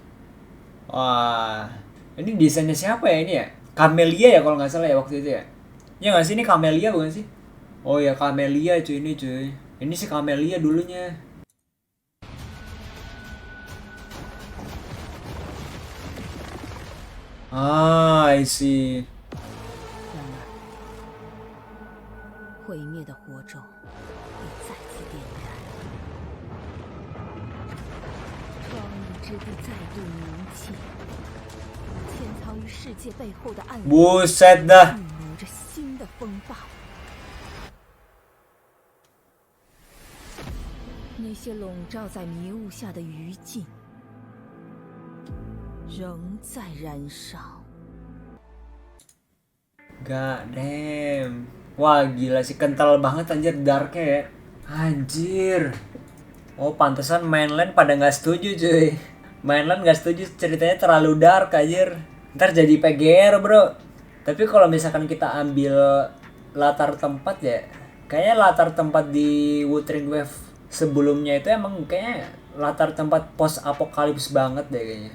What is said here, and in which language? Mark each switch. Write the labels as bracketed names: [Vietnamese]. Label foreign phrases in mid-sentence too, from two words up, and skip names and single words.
[Indonesian] Wah, ini desainnya siapa ya ini ya? Camellia ya kalau nggak salah ya waktu itu ya. Ya nggak sih, ini Camellia bukan sih? Oh ya Camellia cuy ini cuy. Ini si Camellia dulunya. [English] Ah, I see. [Chinese] 然而，毁灭的火种被再次点燃，创意之地再度凝气，潜藏于世界背后的暗流 [Indonesian] Buset dah. [Chinese] 预谋着新的风暴。那些笼罩在迷雾下的余烬，仍在燃烧。 [English] God damn. [Indonesian] Wah gila sih, kental banget anjir darknya ya. Anjir. Oh pantesan mainland pada nggak setuju cuy. Mainland nggak setuju, ceritanya terlalu dark anjir. Ntar jadi PGR bro. Tapi kalau misalkan kita ambil latar tempat ya, kayaknya latar tempat di Wuthering Wave sebelumnya itu emang kayaknya latar tempat post apokalips banget deh kayaknya.